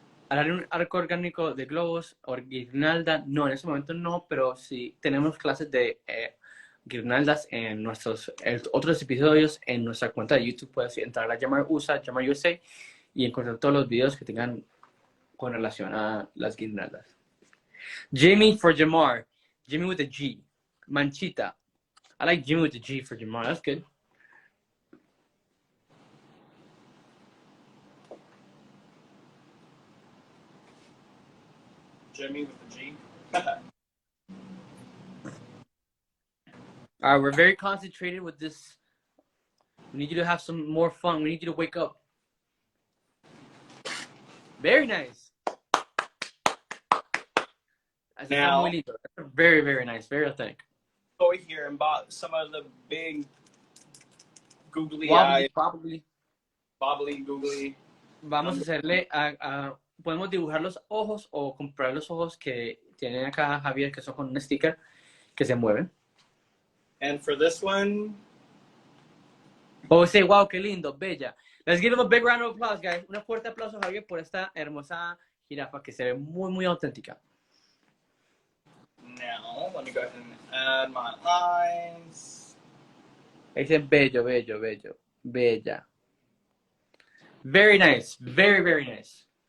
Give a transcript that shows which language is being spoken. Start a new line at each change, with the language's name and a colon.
Spanish: Haré un arco orgánico de globos o guirnalda. No, en ese momento no, pero sí tenemos clases de guirnaldas en nuestros otros episodios en nuestra cuenta de YouTube. Puedes entrar a Jamar USA y encontrar todos los videos que tengan con relación a las guirnaldas.
English: Jimmy for Jamar. Jimmy with a G. Manchita. I like Jimmy with a G for Jamar. That's good. Jimmy with the G. All right, we're very concentrated with this. We need you to have some more fun. We need you to wake up. Very nice. Now, very, very nice. Very authentic. Go here and bought some of the big googly eyes. Bobbly, googly.
Spanish: Vamos a hacerle podemos dibujar los ojos o comprar los ojos que tienen acá Javier, que son con un sticker que se mueven.
English: And for this one, oh, say,
Spanish: wow, qué lindo, bella.
English: Let's give him a big round of applause, guys.
Spanish: Un fuerte aplauso a Javier por esta hermosa jirafa que se ve muy, muy auténtica.
English: Now, let me go ahead and add my eyes.
Spanish: Dice bello, bello, bello, bella.
English: Very nice, very, very nice.